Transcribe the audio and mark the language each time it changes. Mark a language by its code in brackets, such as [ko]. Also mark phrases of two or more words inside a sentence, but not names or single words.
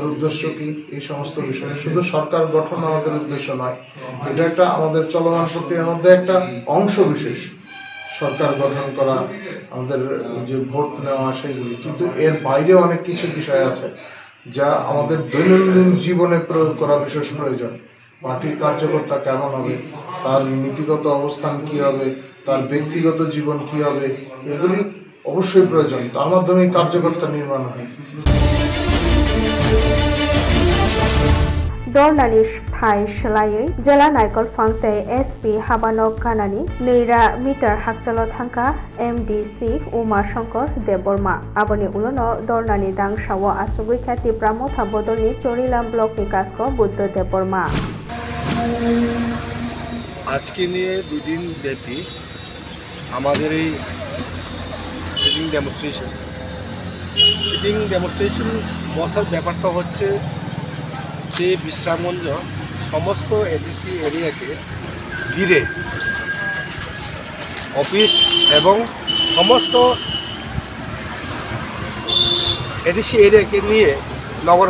[bn] উদ্দেশ্য কী এই সমস্ত বিষয় শুধু সরকার গঠন আমাদের উদ্দেশ্য নয় এটা একটা আমাদের চলমান প্রক্রিয়ার মধ্যে একটা অংশ বিশেষ সরকার গঠন করা আমাদের যে ভোট নেওয়া সেইগুলি কিন্তু এর বাইরে অনেক কিছু বিষয় আছে যা আমাদের দৈনন্দিন জীবনে প্রয়োগ করা বিশেষ প্রয়োজন পার্টির কার্যকর্তা কেমন হবে তার নীতিগত অবস্থান কী হবে তার ব্যক্তিগত জীবন কী হবে এগুলি অবশ্যই প্রয়োজন তার মাধ্যমে কার্যকর্তা নির্মাণ হয় [trp] Dornani Thai Shalai Jela Naikol Fangte SP Habanok Kanani Neira Meter Haksalo Thangka MDC Umar Shankar Deborma Aboni Ulono Dornani Dang Shawa Achugui Khati Pramotha Bodolni Chorilam Block ni Kasko Buddha Deborma [bn] আজকে নিয়ে দুদিন ব্যাপী আমাদের এই [en] sitting demonstration [bn] বসার ব্যাপারটা হচ্ছে যে বিশ্রামগঞ্জ সমস্ত এডিসি এরিয়াকে ঘিরে অফিস এবং সমস্ত এডিসি এরিয়াকে নিয়ে নগর